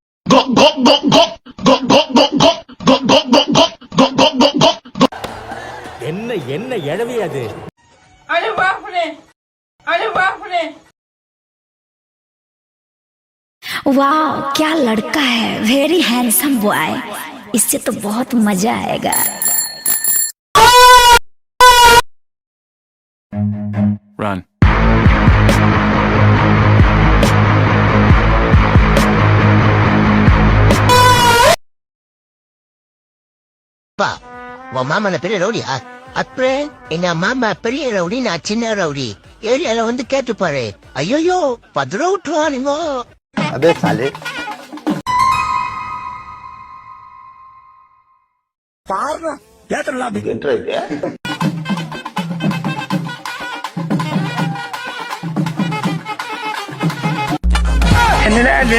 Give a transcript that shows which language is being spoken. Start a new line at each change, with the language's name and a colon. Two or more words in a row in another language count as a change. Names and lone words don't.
Tamil: என்ன என்ன எழவி அது?
Hindi: वाह क्या लड़का है,
English: very handsome boy,
Hindi: इससे तो बहुत मजा आएगा.
English: Run.
Tamil: உன் மாமன பெரிய ரவுடியா? அப்புறம் எங்க மாமா பெரிய ரவுடி, நான் சின்ன ரவுடி. ஏரியால வந்து கேட்டுப்பாரு. ஐயோ 10 ரூபா விட்டுருவானுங்க.
Hindi: अबे साले
Tamil: பாரு கேட்டல அப்படின்றது. என்னடா இது?